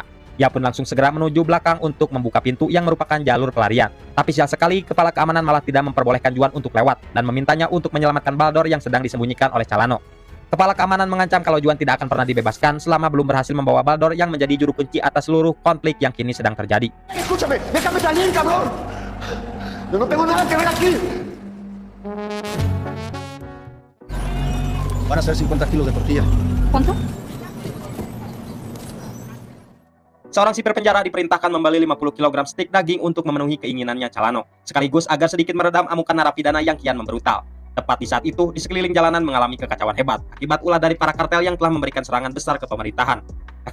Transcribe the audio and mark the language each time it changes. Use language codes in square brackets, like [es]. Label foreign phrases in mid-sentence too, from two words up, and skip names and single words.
[id] Ia pun langsung segera menuju belakang untuk membuka pintu yang merupakan jalur pelarian. Tapi sial sekali, kepala keamanan malah tidak memperbolehkan Juan untuk lewat dan memintanya untuk menyelamatkan Baldor yang sedang disembunyikan oleh Calano. Kepala keamanan mengancam kalau Juan tidak akan pernah dibebaskan selama belum berhasil membawa Baldor yang menjadi juru kunci atas seluruh konflik yang kini sedang terjadi. [es] Escúchame, déjame salir, cabrón. Yo no tengo nada que ver aquí. Van a ser 50 kilos de tortilla. ¿Cuánto? [id] Seorang sipir penjara diperintahkan membeli 50 kg stik daging untuk memenuhi keinginannya Calano, sekaligus agar sedikit meredam amukan narapidana yang kian membrutal. Tepat di saat itu, di sekeliling jalanan mengalami kekacauan hebat akibat ulah dari para kartel yang telah memberikan serangan besar ke pemerintahan.